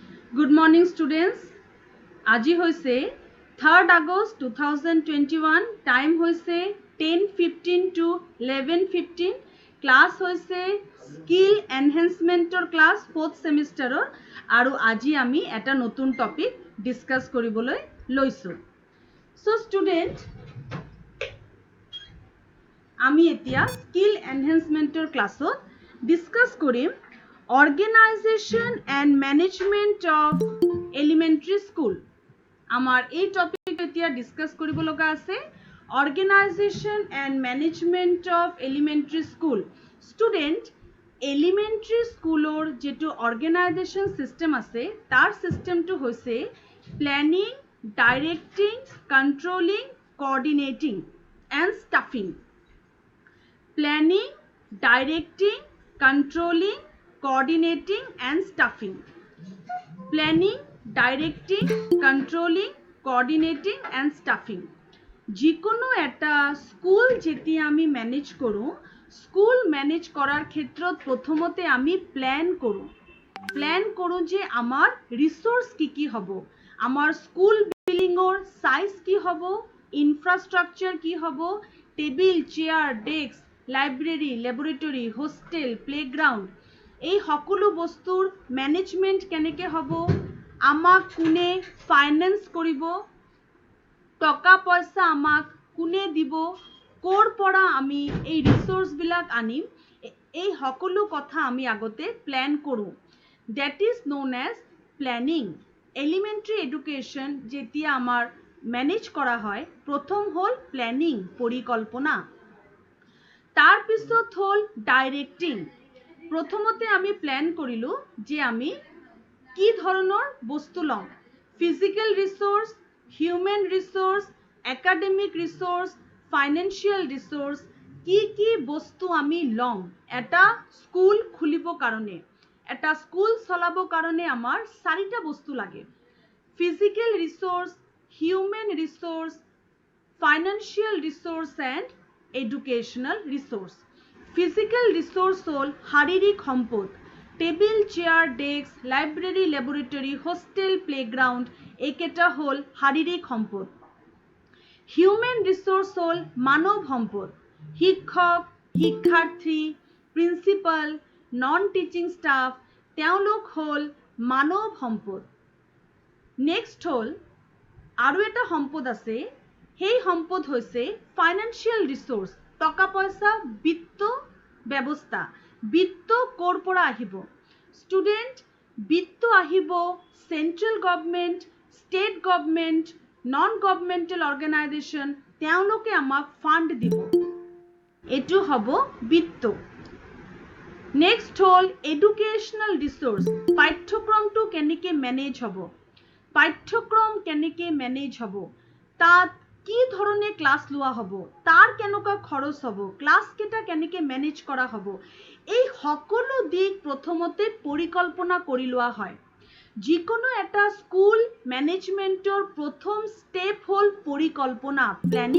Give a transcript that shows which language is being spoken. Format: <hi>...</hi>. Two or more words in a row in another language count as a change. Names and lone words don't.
<en>Good morning students.</en> <as>আজি হৈছে 3rd August 2021. Time হৈছে 10:15 to 11:15. Class হৈছে</as> <en>Skill Enhancement class 4th semester</en> <as>আৰু আজি আমি এটা নতুন topic discuss কৰিবলৈ লৈছো.</as> <en>So student,</en> <as>আমি এতিয়া</as> <en>Skill Enhancement classত discuss</en> <as>কৰিম</as> <en>Organization and Management of Elementary School.</en> <as>আমাৰ এই টপিক এতিয়া ডিসকাস কৰিব লগা আছে</as> <en>Organization and Management of Elementary School. Student, elementary schoolৰ</en> <as>যেটো</as> <en>organization system</en> <as>আছে তাৰ systemটো হৈছে</as> <en>planning, directing, controlling, coordinating and staffing. Planning, directing, controlling, coordinating and staffing. Planning, directing, controlling, coordinating and staffing.</en> <as>যিকোনো এটা স্কুল যেতি আমি ম্যানেজ করো,</as> <en>school manage</en> <as>করার ক্ষেত্ৰত প্রথমতে আমি প্ল্যান করো যে আমার রিসোর্স কি হব, আমার</as> <en>school buildingৰ size</en> <as>কি হব, ইনফ্রাস্ট্রাকচার কি হব,</as> <en>table, chair, desk, library, laboratory, hostel, playground,</en> <as>এই সকলো বস্তুৰ ম্যানেজমেন্ট কেনেকে হব, আমাক কোনে ফাইনেন্স কৰিব, টকা পয়সা আমাক কোনে দিব, কোৰ পৰা আমি এই ৰিসোর্স বিলাক আনিম, এই সকলো কথা আমি আগতে প্ল্যান কৰো.</as> <en>That is known as planning. elementary education</en> <as>যেতিয়া আমাৰ ম্যানেজ কৰা হয়, প্ৰথম হল প্ল্যানিং, পৰিকল্পনা. তাৰ পিছত হল ডাইৰেক্টিং. প্ৰথমতে আমি প্ল্যান কৰিলো যে আমি কি ধৰণৰ বস্তু লম,</as> <en>physical resource, human resource, academic resource, financial resource,</en> <as>কি বস্তু আমি লম এটা স্কুল খুলিব কাৰণে, এটা স্কুল চলাব কাৰণে আমাৰ চাৰিটা বস্তু লাগে,</as> <en>physical resource, human resource, financial resource and educational resource. physical resource</en> <as>হল শারীরিক সম্পদ,</as> <en>table, chair, desk, library, laboratory, hostel, playground,</en> <as>এইকেইটা হল শারীরিক সম্পদ.</as> <en>human resource</en> <as>হল মানব সম্পদ, শিক্ষক, শিক্ষার্থী,</as> <en>principal, non teaching staff,</en> <as>তেওঁলোক হল মানব সম্পদ. নেক্সট হল আৰু এটা সম্পদ আছে, সেই সম্পদ হৈছে</as> <en>financial resource,</en> <as>টকা পয়সা, বিত্ত ব্যৱস্থা. বিত্ত কোৰ পৰা আহিব, স্টুডেন্ট, বিত্ত আহিব</as> <en>central government, state government, non governmental organization,</en> <as>তেওঁলোকে আমাক ফান্ড দিব, এটো হব বিত্ত. নেক্সট হল</as> <en>educational resource,</en> <as>পাঠ্যক্রমটো কেনেকে ম্যানেজ হব, পাঠ্যক্রম কেনেকে ম্যানেজ হব, তাত কি ধৰণে ক্লাস লোৱা হব, তাৰ কেনেকুৱা খৰচ হব, ক্লাস কেটা কেনেকে ম্যানেজ কৰা হব, এই সকলো দিক প্ৰথমতে পৰিকল্পনা কৰি লোৱা হয়. যিকোনো এটা</as> <en>school managementৰ</en> <as>প্ৰথম স্টেপ হল পৰিকল্পনা, প্ল্যানিং.</as>